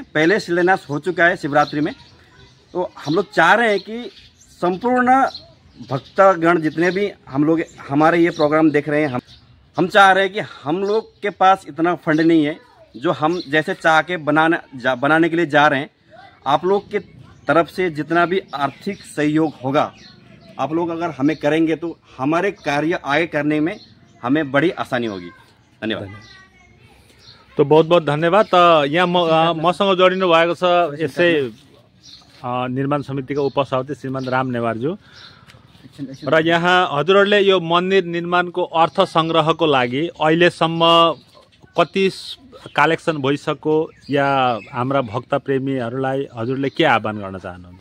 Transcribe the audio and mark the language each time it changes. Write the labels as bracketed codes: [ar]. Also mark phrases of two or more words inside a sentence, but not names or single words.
[hi] पहले शिलान्यास हो चुका है शिवरात्रि में। तो हम लोग चाह रहे हैं कि संपूर्ण भक्तगण जितने भी हम लोग हमारे ये प्रोग्राम देख रहे हैं, हम चाह रहे हैं कि हम लोग के पास इतना फंड नहीं है जो हम जैसे चाह के बनाने के लिए जा रहे हैं। आप लोग के तरफ से जितना भी आर्थिक सहयोग होगा आप लोग अगर हमें करेंगे तो हमारे कार्य आगे करने में हमें बड़ी आसानी होगी। धन्यवाद। तो बहुत बहुत धन्यवाद। [ne] यहाँ मसँग जोडिनु भएको छ यसै निर्माण समितिका उपसभापति श्रीमान राम नेवारज्यू र यहाँ हजुरहरूले यो मन्दिर निर्माणको अर्थ संग्रहको लागि अहिलेसम्म कति कलेक्सन भइसक्यो या हाम्रा भक्त प्रेमीहरूलाई हजुरले के आह्वान गर्न चाहनुहुन्छ?